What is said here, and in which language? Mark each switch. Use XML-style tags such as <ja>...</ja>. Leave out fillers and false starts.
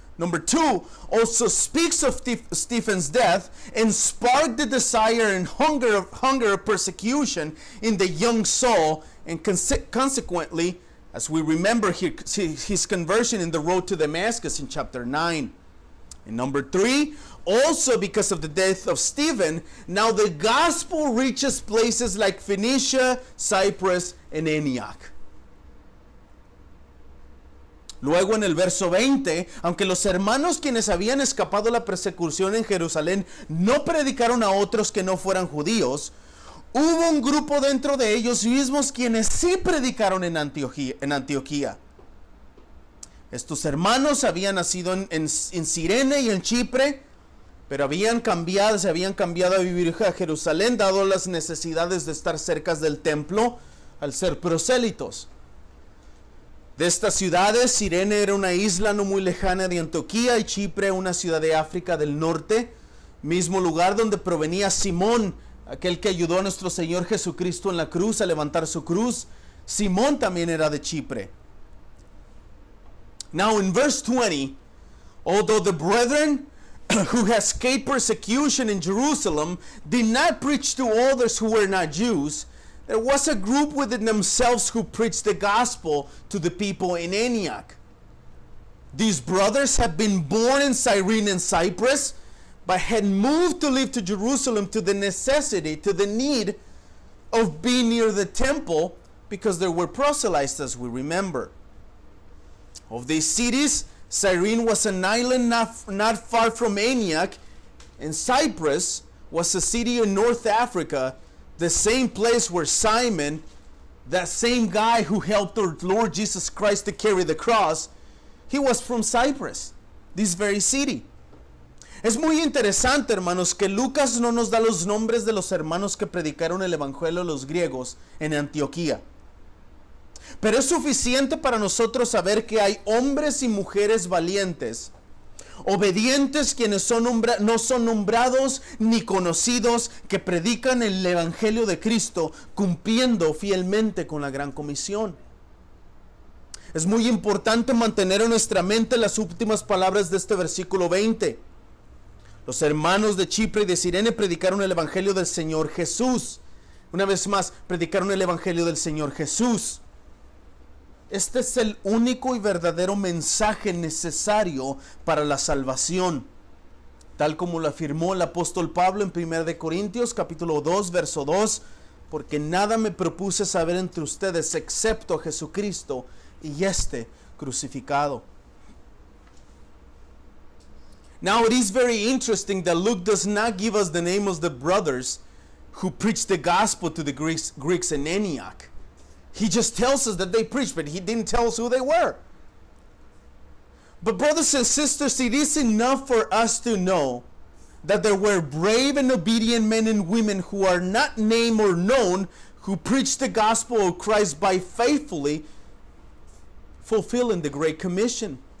<en>Number 2, also speaks of Stephen's death and sparked the desire and hunger of persecution in the young Saul, and consequently, as we remember his conversion in the road to Damascus in chapter 9. And number 3, also because of the death of Stephen, now the gospel reaches places like Phoenicia, Cyprus, and Antioch.</en> <es>Luego en el verso 20, aunque los hermanos quienes habían escapado la persecución en Jerusalén no predicaron a otros que no fueran judíos, hubo un grupo dentro de ellos mismos quienes sí predicaron en Antioquía. Estos hermanos habían nacido en Cirene y en Chipre, pero se habían cambiado a vivir a Jerusalén dado las necesidades de estar cerca del templo al ser prosélitos. De estas ciudades, Cirene era una isla no muy lejana de Antioquía y Chipre una ciudad de África del norte, mismo lugar donde provenía Simón, aquel que ayudó a nuestro Señor Jesucristo en la cruz a levantar su cruz. Simón también era de Chipre.</es> <en>Now in verse 20, although the brethren who had escaped persecution in Jerusalem did not preach to others who were not Jews, there was a group within themselves who preached the gospel to the people in Antioch. These brothers had been born in Cyrene and Cyprus, but had moved to live to Jerusalem to the need of being near the temple, because there were proselytes, as we remember. Of these cities, Cyrene was an island not far from Antioch, and Cyprus was a city in North Africa, the same place where Simon, that same guy who helped our Lord Jesus Christ to carry the cross, he was from Cyprus, this very city.</en> <es>Es muy interesante, hermanos, que Lucas no nos da los nombres de los hermanos que predicaron el evangelio a los griegos en Antioquía. Pero es suficiente para nosotros saber que hay hombres y mujeres valientes, obedientes, quienes no son nombrados ni conocidos, que predican el evangelio de Cristo, cumpliendo fielmente con la gran comisión. Es muy importante mantener en nuestra mente las últimas palabras de este versículo 20. Los hermanos de Chipre y de Cirene predicaron el evangelio del Señor Jesús. Una vez más, predicaron el evangelio del Señor Jesús. Este es el único y verdadero mensaje necesario para la salvación, tal como lo afirmó el apóstol Pablo en 1 Corintios capítulo 2, verso 2, porque nada me propuse saber entre ustedes excepto a Jesucristo y este crucificado.</es> <en>Now it is very interesting that Luke does not give us the name of the brothers who preached the gospel to the Greeks in Antioch. He just tells us that they preached, but he didn't tell us who they were. But brothers and sisters, it is enough for us to know that there were brave and obedient men and women who are not named or known, who preached the gospel of Christ by faithfully fulfilling the Great Commission.</en>